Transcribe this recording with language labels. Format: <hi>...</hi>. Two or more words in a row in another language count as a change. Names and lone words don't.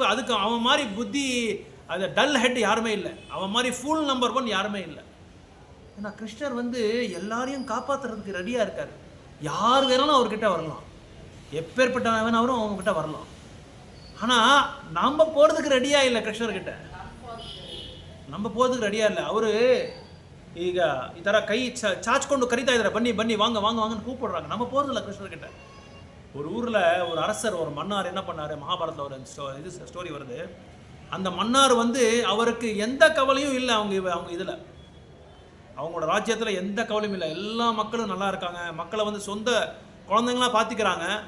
<ta>அதுக்கு அவன் மாதிரி புத்தி, அது</ta> <en>dull head</en> <ta>யாருமே இல்லை, அவன் மாதிரி</ta> <en>full number 1</en> <ta>யாருமே இல்லை. ஏன்னா கிருஷ்ணர் வந்து எல்லாரையும் காப்பாற்றுறதுக்கு ரெடியாக இருக்கார். யார் வேணாலும் அவர்கிட்ட வரலாம், எப்பேற்பட்ட வேணாலும் அவங்ககிட்ட வரலாம். ஆனால் நம்ம போகிறதுக்கு ரெடியாக இல்லை கிருஷ்ணர்கிட்ட, நம்ம போகிறதுக்கு ரெடியாக இல்லை.</ta> <kn>அவர் ಈಗ ಈ ಥರ ಕೈ ಚಾಚ್ಕೊಂಡು ಕರಿತಾ ಇದ್ದಾರೆ, ಬನ್ನಿ ಬನ್ನಿ</kn> <ta>வாங்க வாங்க வாங்கன்னு கூப்பிடுறாங்க. நம்ம போகிறதில்ல கிருஷ்ணர்கிட்ட. ஒரு ஊரில் ஒரு அரசர், ஒரு மன்னார் என்ன பண்ணார், மகாபாரத்தில் ஒரு ஸ்டோரி வருது. அந்த மன்னார் வந்து அவருக்கு எந்த கவலையும் இல்லை, அவங்க இதில் அவங்களோட ராஜ்யத்தில் எந்த கவலையும் இல்லை, எல்லா மக்களும் நல்லா இருக்காங்க, மக்களை வந்து சொந்த குழந்தைங்களாம் பார்த்துக்கிறாங்க.</ta>